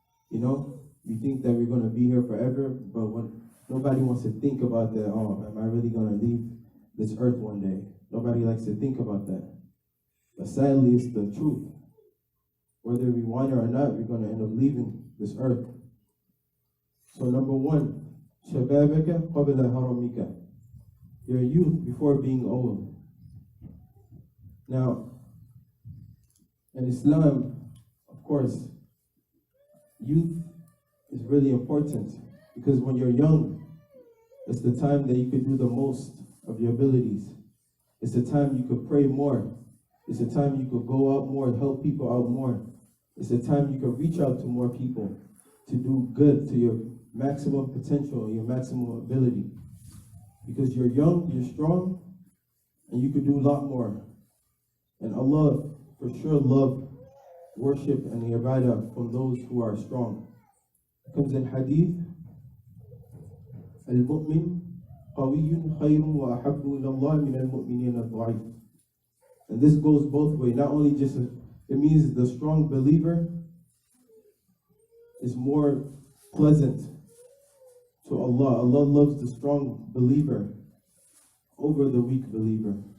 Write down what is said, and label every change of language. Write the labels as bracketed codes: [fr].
[en] We think that we're going to be here forever, but when nobody wants to think about that, oh, am I really going to leave this earth one day? Nobody likes to think about that. But sadly, it's the truth. Whether we want it or not, we're going to end up leaving this earth. So number 1, [ar] شَبَابَكَ قَبْلَ هَرَمِكَ. [en] Your youth before being old. Now, in Islam, of course, youth is really important, because when you're young, it's the time that you could do the most of your abilities. It's the time you could pray more. It's the time you could go out more, help people out more. It's the time you could reach out to more people, to do good to your maximum potential, your maximum ability. Because you're young, you're strong, and you could do a lot more. And Allah for sure love worship and the ibadah from those who are strong. It comes in hadith, [ar] Al-Mu'min قَوِيٌّ خَيْرٌ وَأَحَبُّ إِلَى اللَّهِ مِنَ الْمُؤْمِنِينَ الضَّعِيفِ. [en] And this goes both ways. Not only just, it means the strong believer is more pleasant to Allah. Allah loves the strong believer over the weak believer.